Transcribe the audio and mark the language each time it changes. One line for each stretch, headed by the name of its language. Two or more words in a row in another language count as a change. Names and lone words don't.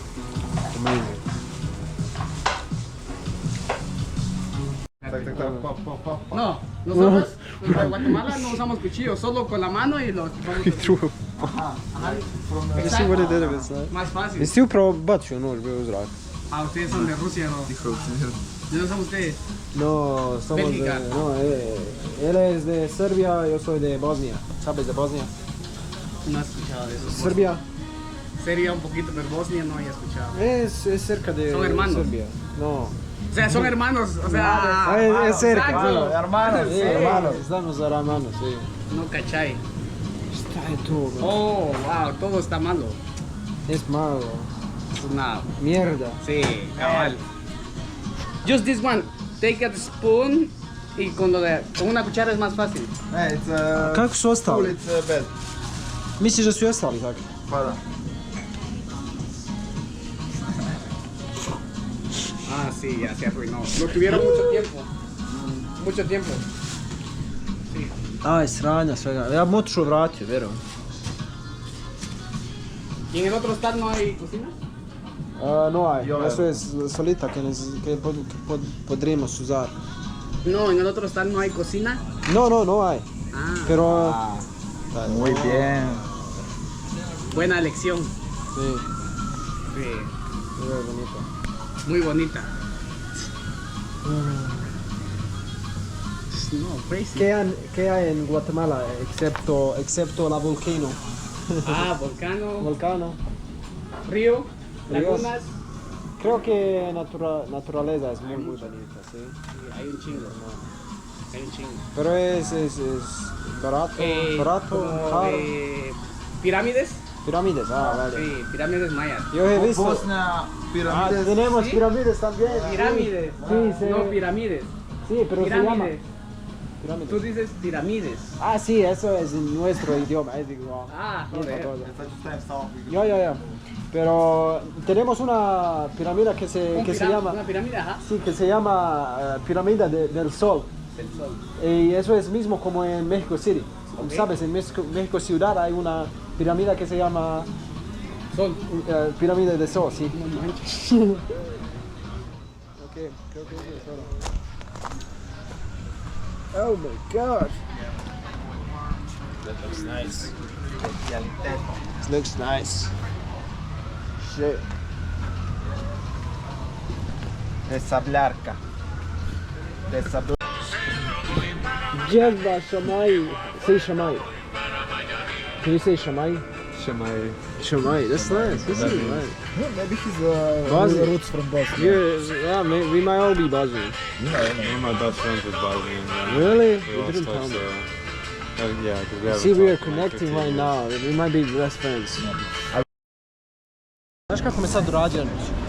English: Amazing. Tak, pop.
Spanish: No, nosotros en Guatemala no usamos cuchillos, solo con la mano y los...
English: He threw it. You see what he did with his knife?
Spanish: Más fácil.
Bosnian: Jesi upravo bacio nož bio u zrak.
Spanish: Ah, ustedes son de Rusia, ¿no? ¿De dónde son ustedes? No, somos Bélgica. de... No, él es de Serbia, yo soy de Bosnia. ¿Sabes de Bosnia? No he escuchado de eso. Serbia Serbia un poquito, pero Bosnia no había escuchado. es cerca de Son hermanos. Serbia. No. O sea, son hermanos, o sea... Ah, es cerca. exacto. Hermanos, Sí, hermanos. Estamos hermanos, sí. No cachai.
Bosnian: Šta je to, bro?
Spanish: Oh, wow, todo está malo. Es malo. Es una... Mierda. Sí, cabal.
English: Just this one. Take a spoon
Spanish: y con una cuchara es más fácil.
English: It's
Bosnian: Kako su
English: cool,
Bosnian: ostali?
English: it's bad.
Bosnian: Misliš da su i ostali tako? Pa da.
Spanish: Ah, sí, ya se arruinó. Lo tuvieron mucho tiempo. Mucho tiempo.
Bosnian: Aj, sranja svega. Ja bi otišao vratio, vjerujem.
Spanish: ¿Y en el otro stand no hay cocina? No hay, Yo eso veo. es solita que podremos usar. No, en el otro stand no hay cocina. No hay. Ah, Pero... Muy bien. buena elección. Sí, Sí, muy bonito. muy bonita. No, crazy. ¿Qué hay en Guatemala excepto la volcano? Ah, volcano, Volcano. río, Ríos. lagunas. Creo que naturaleza es muy bonita, sí. Sí, hay un chingo. Hay un chingo. Pero es barato, Como, caro. pirámides. Pirámides, vale. Sí, pirámides mayas. Yo he visto. Bosnia, pirámides. Tenemos ¿Sí? pirámides también. Pirámides. Sí, No pirámides. Sí, pero se llama Pirámides. pirámides. Tú dices pirámides. Ah, sí, eso es en nuestro idioma, es igual. Ah, Misma joder. cosa.
Bosnian: Sad ću stavim samo
Spanish: Ya. Pero tenemos una pirámide que se llama, Una pirámide, ajá. sí, que se llama pirámide del Sol. Del sol. Y eso es mismo como en México City. Ok. Sabes, en México Ciudad hay una pirámide que se llama Sol. pirámide del Sol, sí. No manches. Ok, creo que es eso.
English: Oh my god. That looks nice. This looks nice. Shit. Desablarka. Jebba Shamai. Say Shamai. Can you say Shamai? Shamai. Shamai, that's nice. This is nice. Maybe he's Bosnian. roots from Bosnia. Yeah, we might all be Bosnian. One of my best friends was Bosnian. Yeah. Really? We You lost didn't tell touch me. there. Yeah, because we haven't See, we are talked in like connecting 15 right years. now. We might be best friends.
Bosnian: Znaš kako me sad urađeno?